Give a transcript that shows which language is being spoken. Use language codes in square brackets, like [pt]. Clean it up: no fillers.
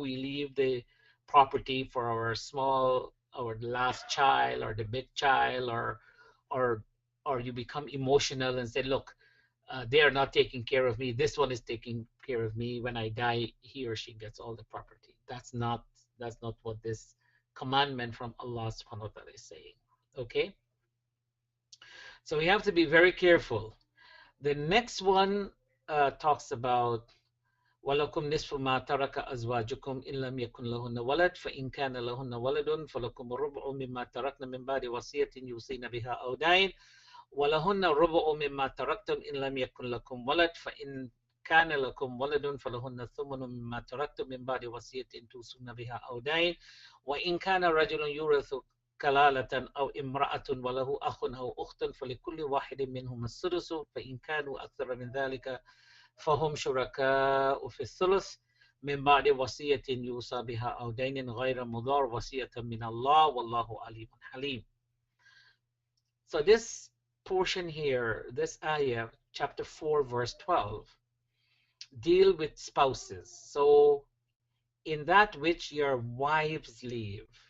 [en] We leave the property for our last child or the big child, or or you become emotional and say, look, they are not taking care of me. This one is taking care of me. When I die, he or she gets all the property. That's not what this commandment from Allah subhanahu wa ta'ala is saying. Okay? So we have to be very careful. The next one talks about [ar] وَلَكُمْ نِصْفُ مَا تَرَكَ أَزْوَاجُكُمْ إِنْ لَمْ يَكُنْ لَهُنَّ وَلَدٌ فَإِنْ كَانَ لَهُنَّ وَلَدٌ فَلَكُمُ الرُّبُعُ مِمَّا تَرَكْنَ مِنْ بَعْدِ وَصِيَّةٍ يُوصِينَ بِهَا أَوْ دَيْنٍ وَلَهُنَّ الرُّبُعُ مِمَّا تَرَكْتُمْ إِنْ لَمْ يَكُنْ لَكُمْ وَلَدٌ فَإِنْ كَانَ لَكُمْ وَلَدٌ فَلَهُنَّ الثُّمُنُ مِمَّا تَرَكْتُمْ مِنْ بَعْدِ وَصِيَّةٍ تُوصُونَ بِهَا أَوْ دَيْنٍ وَإِنْ كَانَ رَجُلٌ يُورَثُ كلالة أو امرأة وله أخ أو أخت فلكل واحد منهم السدس فإن كانوا أكثر من ذلك فهم شركاء في الثلث من بعد وصية يوصى بها أو دين غير مضار وصية من الله والله عليم حليم. [en] So this portion here, this ayah, chapter 4, verse 12, deal with spouses. So in that which your wives leave.